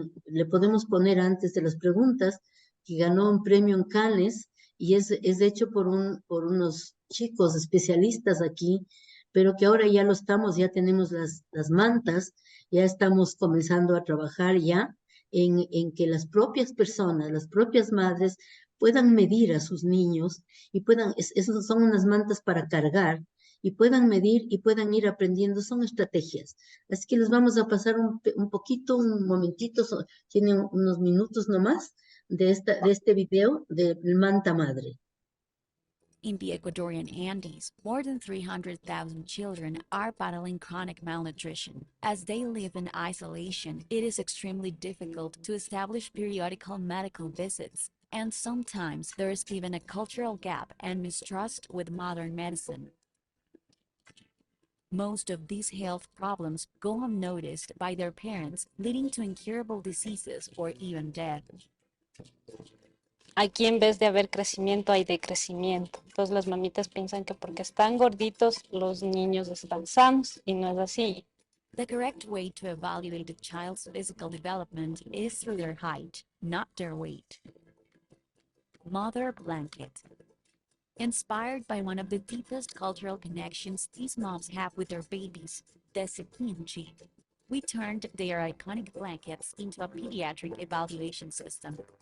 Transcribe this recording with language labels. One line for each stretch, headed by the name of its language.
Spanish: le podemos poner antes de las preguntas, que ganó un premio en Cannes y es hecho por unos chicos especialistas aquí, pero que ahora ya lo estamos, ya tenemos las mantas, ya estamos comenzando a trabajar ya en que las propias personas, las propias madres puedan medir a sus niños y esas son unas mantas para cargar y puedan medir y puedan ir aprendiendo, son estrategias. Así que les vamos a pasar un poquito, un momentito, tienen unos minutos nomás de este video del Manta Madre.
English: In the Ecuadorian Andes, more than 300,000 children are battling chronic malnutrition. As they live in isolation, it is extremely difficult to establish periodical medical visits, and sometimes there is even a cultural gap and mistrust with modern medicine. Most of these health problems go unnoticed by their parents, leading to incurable diseases or even death.
Spanish: Aquí en vez de haber crecimiento hay decrecimiento. Entonces las mamitas piensan que porque están gorditos los niños están sanos y no es así.
English: The correct way to evaluate a child's physical development is through their height, not their weight. Mother blanket. Inspired by one of the deepest cultural connections these moms have with their babies, the Sequinchi, we turned their iconic blankets into a pediatric evaluation system.